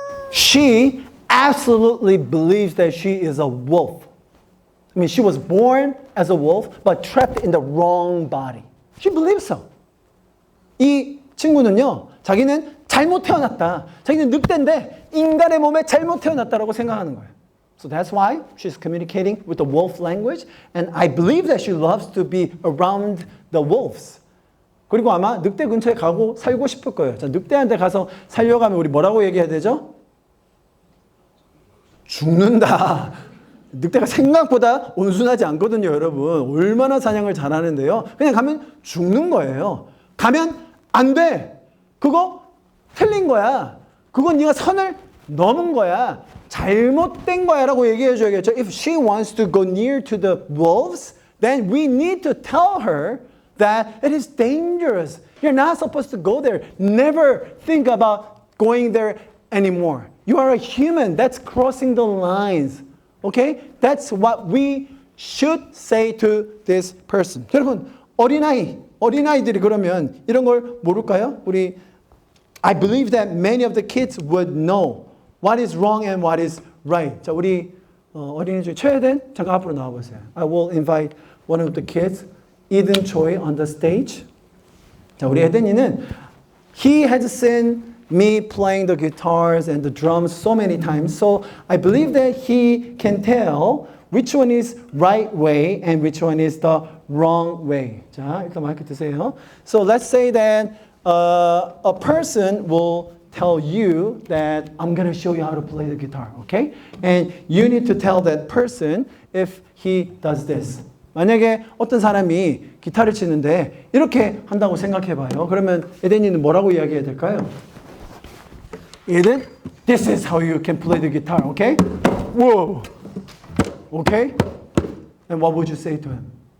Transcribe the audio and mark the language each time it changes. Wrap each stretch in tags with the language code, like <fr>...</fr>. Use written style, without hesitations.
<en>She absolutely believes that she is a wolf. I mean, she was born as a wolf, but trapped in the wrong body. She believes so.</en> <ko>이 친구는요, 자기는 잘못 태어났다. 자기는 늑대인데 인간의 몸에 잘못 태어났다라고 생각하는 거예요.</ko> <en>So that's why she's communicating with the wolf language, and I believe that she loves to be around the wolves.</en> <ko>그리고 아마 늑대 근처에 가고 살고 싶을 거예요. 자, 늑대한테 가서 살려가면 우리 뭐라고 얘기해야 되죠? 죽는다. 늑대가 생각보다 온순하지 않거든요, 여러분. 얼마나 사냥을 잘하는데요. 그냥 가면 죽는 거예요. 가면 안 돼. 그거 틀린 거야. 그건 네가 선을 넘은 거야. 잘못된 거야라고 얘기해 줘야겠죠.</ko> <en>If she wants to go near to the wolves, then we need to tell her that it is dangerous. You're not supposed to go there. Never think about going there anymore. You are a human. That's crossing the lines. Okay? That's what we should say to this person.</en> <ko>여러분, 어린아이들이 그러면 이런 걸 모를까요?</ko> <en>I believe that many of the kids would know what is wrong and what is right.</en> <ko>자, 우리 어린이 중에 최eden 잠깐 앞으로 나와 보세요.</ko> <en>I will invite one of the kids, Eden Choi, on the stage.</en> <ko>자, 우리 에덴이는</ko> <en>he has seen me playing the guitars and the drums so many times. So I believe that he can tell which one is right way and which one is the wrong way.</en> <ko>자, 일단 마이크 드세요.</ko> <en>So let's say that a person will tell you that I'm going to show you how to play the guitar, okay? And you need to tell that person if he does this.</en> <ko>만약에 어떤 사람이 기타를 치는데 이렇게 한다고 생각해 봐요. 그러면 에덴이는 뭐라고 이야기해야 될까요?</ko> <en>Eden, this is how you can play the guitar, okay? Whoa. Okay? And what would you say to him?</en>